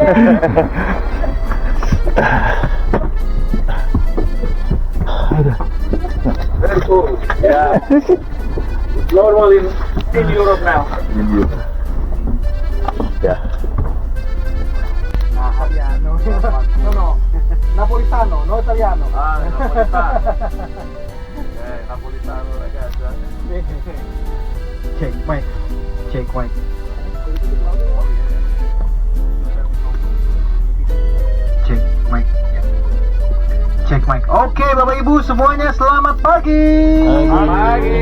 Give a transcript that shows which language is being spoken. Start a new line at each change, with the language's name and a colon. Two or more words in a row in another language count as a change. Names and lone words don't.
English: Very cool. Yeah. It's normal in Europe now.
Indonesian: Ya.
Italian: Italiano. No. Napolitano, no italiano. Napolitano. Napolitano ragazzi.
English: Check mic.
Indonesian: Cek mic. Oke, Bapak Ibu semuanya selamat pagi. Pagi.